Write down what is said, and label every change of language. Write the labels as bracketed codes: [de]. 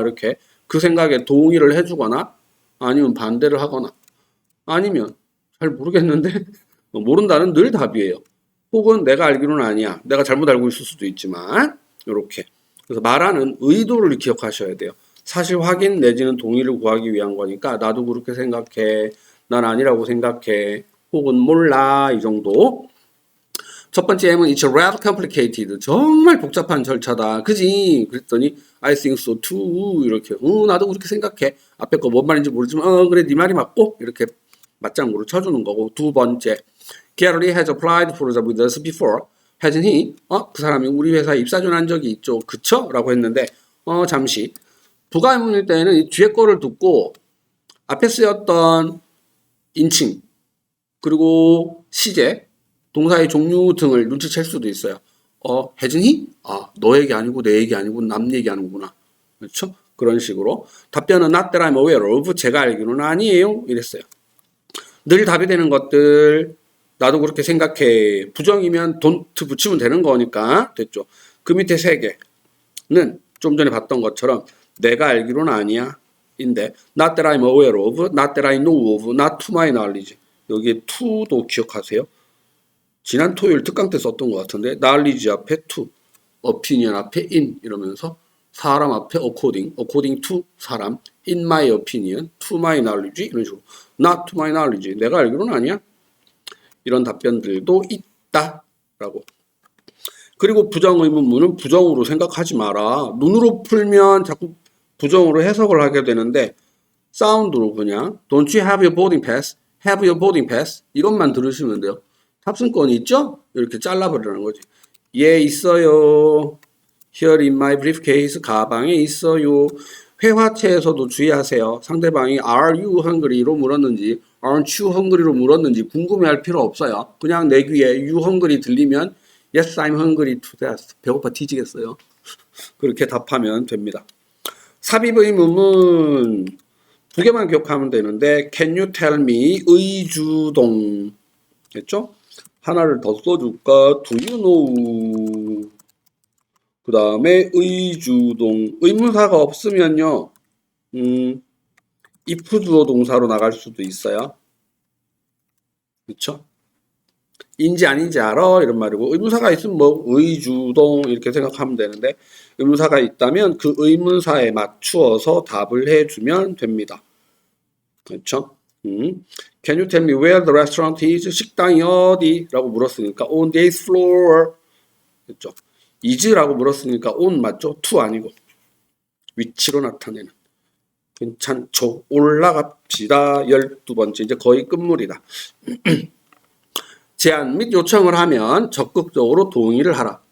[ko] 이렇게 그 생각에 동의를 해주거나 아니면 반대를 하거나 아니면 잘 모르겠는데 모른다는 늘 답이에요. 혹은 내가 알기로는 아니야. 내가 잘못 알고 있을 수도 있지만 이렇게. 그래서 말하는 의도를 기억하셔야 돼요. 사실 확인 내지는 동의를 구하기 위한 거니까 나도 그렇게 생각해. 난 아니라고 생각해. 혹은 몰라 이 정도. 첫 번째 M은 [en] It's rather complicated. [ko] 정말 복잡한 절차다. 그지? 그랬더니 [en] I think so too. [ko] 이렇게 나도 그렇게 생각해. 앞에 거 뭔 말인지 모르지만 그래 네 말이 맞고 이렇게 맞장구를 쳐주는 거고. 두 번째 [en] Gary has applied for a job with us before. hasn't he? [ko] 그 사람이 우리 회사에 입사 전한 적이 있죠. 그쵸? 라고 했는데 잠시 부가의문일 때는 이 뒤에 거를 듣고 앞에 쓰였던 인칭 그리고 시제 동사의 종류 등을 눈치챌 수도 있어요. [en] hasn't he? [ko] 너 얘기 아니고 내 얘기 아니고 남 얘기하는구나. 그렇죠? 그런 식으로 답변은 [en] not that I'm aware of. [ko] 제가 알기로는 아니에요. 이랬어요. 늘 답이 되는 것들 나도 그렇게 생각해. 부정이면 don't 붙이면 되는 거니까 됐죠. 그 밑에 세 개는 좀 전에 봤던 것처럼 내가 알기로는 아니야 인데 [en] not that I'm aware of, not that I know of, not to my knowledge. [ko] 여기에 to도 기억하세요. 지난 토요일 특강 때 썼던 것 같은데 knowledge 앞에 to, opinion 앞에 in 이러면서 사람 앞에 according to 사람, [en] in my opinion, to my knowledge [ko] 이런 식으로 [en] not to my knowledge [ko] 내가 알기로는 아니야. 이런 답변들도 있다라고. 그리고 부정의문문은 부정으로 생각하지 마라. 눈으로 풀면 자꾸 부정으로 해석을 하게 되는데 사운드로 그냥 [en] Don't you have your boarding pass? Have your boarding pass? [ko] 이것만 들으시면 돼요. 탑승권이 있죠? 이렇게 잘라버리는 거지. 예, 있어요. [en] Here in my briefcase. [ko] 가방에 있어요. 회화체에서도 주의하세요. 상대방이 [en] Are you hungry [ko] 로 물었는지 [en] Aren't you hungry [ko] 로 물었는지 궁금해할 필요 없어요. 그냥 내 귀에 [en] You hungry [ko] 들리면 [en] Yes, I'm hungry to death. [ko] 배고파 뒤지겠어요. 그렇게 답하면 됩니다. 삽입 의문문 두 개만 기억하면 되는데 [en] Can you tell me [ko] 의주동 됐죠? 하나를 더 써줄까? [en] Do you know [ko] 그 다음에 의주동. 의문사가 없으면요. if 주어 동사로 나갈 수도 있어요. 그쵸? 인지 아닌지 알아? 이런 말이고, 의문사가 있으면 뭐 의주동 이렇게 생각하면 되는데, 의문사가 있다면 그 의문사에 맞추어서 답을 해주면 됩니다. 그렇죠? [en] Can you tell me where the restaurant is? [ko] 식당이 어디? 라고 물었으니까 [en] on the eighth floor. [ko] 그렇죠? is라고 물었으니까 on 맞죠? to 아니고 위치로 나타내는. 괜찮죠? 올라갑시다. 12번째 이제 거의 끝물이다. 제안 및 요청을 하면 적극적으로 동의를 하라.